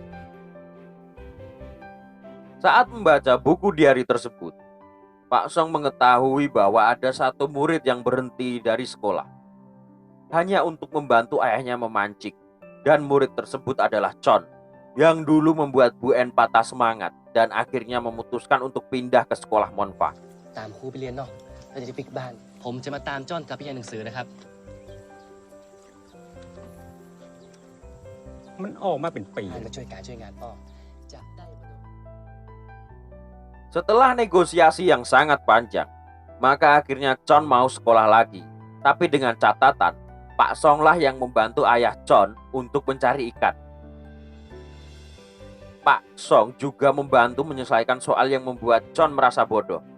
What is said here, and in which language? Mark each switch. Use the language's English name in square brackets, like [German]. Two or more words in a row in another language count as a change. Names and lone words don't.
[Indonesian] Saat membaca buku diari tersebut, Pak Song mengetahui bahwa ada satu murid yang berhenti dari sekolah hanya untuk membantu ayahnya memancing, dan murid tersebut adalah Chon yang dulu membuat Bu En patah semangat dan akhirnya memutuskan untuk pindah ke sekolah Monfa. [Thai] ตามครูไปเรียนนอกแล้วจะได้ปิกบ้าน ผมจะมาตามจ้อนกลับไปเรียนหนังสือนะครับ มันออกมาเป็นปี ให้มาช่วยการช่วยงานพ่อจะได้มาดู [Indonesian] Setelah negosiasi yang sangat panjang, maka akhirnya Chon mau sekolah lagi. Tapi dengan catatan, Pak Song lah yang membantu ayah Chon untuk mencari ikan. Pak Song juga membantu menyelesaikan soal yang membuat Chon merasa bodoh.